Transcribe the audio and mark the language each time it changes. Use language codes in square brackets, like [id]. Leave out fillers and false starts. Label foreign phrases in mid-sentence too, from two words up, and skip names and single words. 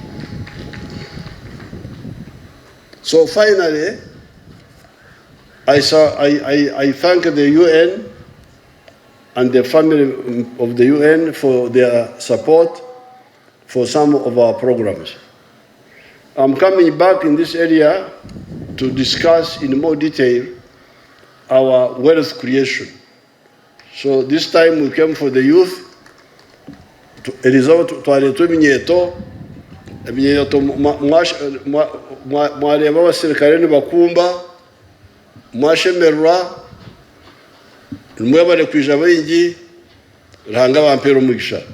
[en] So finally, I thank the UN and the family of the UN for their support for some of our programs. I'm coming back in this area to discuss in more detail our wealth creation. So this time we came for the youth. [nyn] Twaletwa eminyeto mwareba abasirikare nibakumba mwashemerwa nimwe bari kwija bayingi rihanga bampera umugisha.